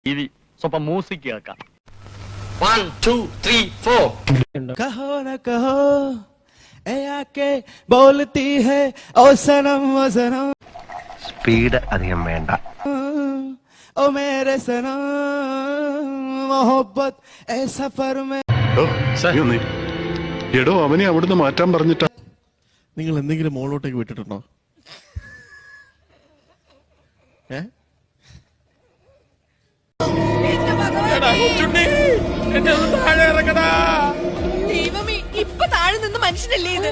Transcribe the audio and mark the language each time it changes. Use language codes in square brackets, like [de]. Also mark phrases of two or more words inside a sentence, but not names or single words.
[kn] ಸ್ವಲ್ಪ ಮ್ಯೂಸಿಕ್ ಕೇಳ್ಕ 1 2 3 4 [hi] कहो न कहो ए आके बोलती है ओ सनम [ml] സ്പീഡ് അധികം വേണ്ട. [hi] ओ मेरे सनम मोहब्बत ए सफर में. [ml] എടോ അവനെ അവിടുന്ന് മാറ്റാൻ പറഞ്ഞിട്ടാ. നിങ്ങൾ എന്തെങ്കിലും മോളോട്ടേക്ക് വിട്ടിട്ടുണ്ടോ? ദൈവമേ, ഇപ്പൊ താഴെ നിന്ന് മനുഷ്യനല്ലേ ഇത്?